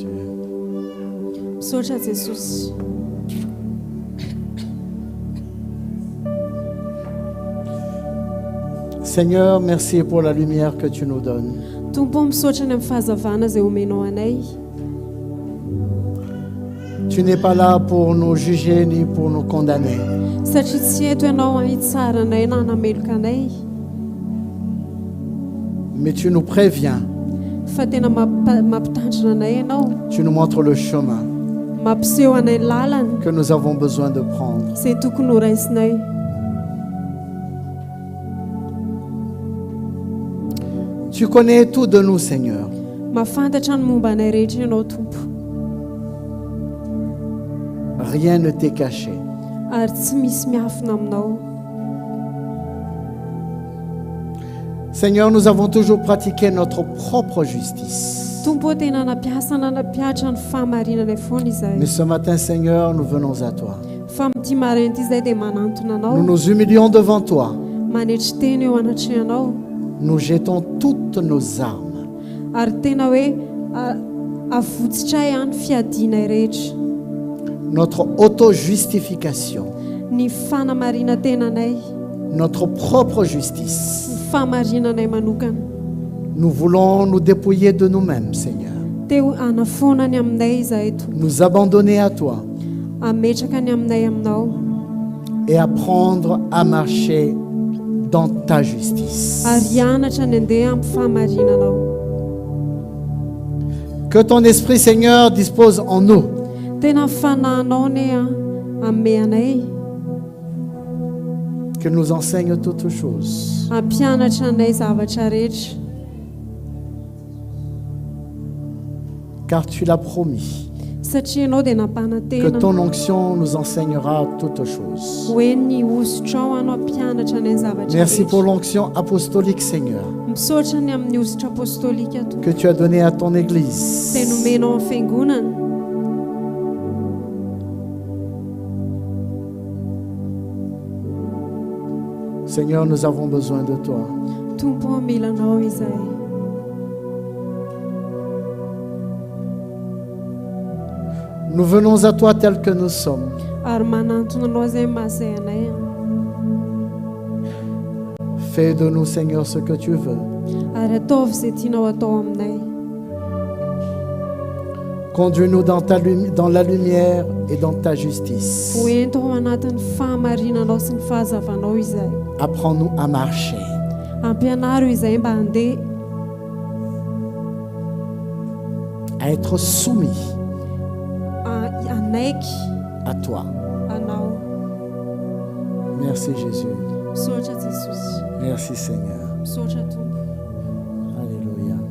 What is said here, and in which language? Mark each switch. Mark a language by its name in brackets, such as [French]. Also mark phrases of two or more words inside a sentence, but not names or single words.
[Malagasy] Misaotra Jesosy. [French] Seigneur, merci pour la lumière que tu nous donnes. [Malagasy] Tompo, misaotra ny amin'ny fahazavana izay omenao anay. [French] Tu n'es pas là pour nous juger ni pour nous condamner. [Malagasy] Satria tsy eto ianao hitsara anay na hanameloka anay, [French] Mais tu nous préviens, [Malagasy] fa tena mampitandrina anay ianao, [French] tu nous montres le chemin [Malagasy] mampiseho anay lalana [French] que nous avons besoin de prendre. [Malagasy] izay tokony ho raisinay. [French] Tu connais tout de nous, Seigneur. [Malagasy] mahafantatra ny momba anay rehetra ianao tompo [French] Rien ne t'est caché. [Malagasy] ary tsy misy miafina aminao. [French] Seigneur, nous avons toujours pratiqué notre propre justice. [Malagasy] Tompo tena napiasa nanapiatra ny fahamarinanay foana [French] Mais [Malagasy] izahay. [French] ce matin, Seigneur, nous venons à toi. [Malagasy] Fa mity marainty izay dia manantona [French] Nous [Malagasy] anao, [French] nous humilions devant toi. [Malagasy] manetry teny eo anatrehanao, [French] Nous jetons toutes nos armes. [Malagasy] ary tena hoe avotsitray any fiadinay rehetra. [French] Notre auto-justification, [Malagasy] Ny fanamarina tenanay, [French] notre propre justice. [Malagasy] ny fahamarinanay manokana. [French] Nous voulons nous dépouiller de nous-mêmes, Seigneur. [Malagasy] Teo anafonany aminay izahay tompo, [French] Nous abandonner à toi [Malagasy] ametraka ny aminay aminao, [French] et apprendre à marcher dans ta justice. [Malagasy] ary hianatra ny andeha amin'ny fahamarinanao. [French] Que ton Esprit, Seigneur, dispose en nous [Malagasy] Tena fanahinao ny ame anay, [French] qu'il nous enseigne toutes choses. [Malagasy] ampianatra anay zavatra rehetra, [French] Car tu l'as promis, [Malagasy] satria ianao dia napana [French] que [Malagasy] tena [French] ton onction nous enseignera toutes choses. [Malagasy] hoe ny osotrao ano ampianatra anay zavatra [French] Merci pour [Malagasy] rehetra. [French] l'onction apostolique, Seigneur, [Malagasy] Misaotra ny amin'ny osotra apostolika tompo, [French] que tu as donnée à ton Église. [Malagasy] izay nomenao amin'ny fiangonana. [French] Seigneur, nous avons besoin de toi. [Malagasy] Tompo mila anao izahay, [French] Nous venons à toi tels que nous sommes. [Malagasy] ary manantona anao izay mahazay anay. [French] Fais de nous, Seigneur, ce que tu veux. [Malagasy] Ary ataovy izay tianao atao aminay. [French] Conduis-nous dans la lumière et dans ta justice. [Malagasy] Hoento ao anatin'ny fahamarinanao sy ny fahazavanao izahay. [French] Apprends-nous à marcher. [Malagasy] Ampianaro izahay mba handeha, [French] à être soumis [Malagasy] anaiky [French] à toi. [Malagasy] anao. [French] Merci Jésus. [Malagasy] Misaotra Jesosy, [French] Merci Seigneur. [Malagasy] misaotra Tompo. [French] Alléluia.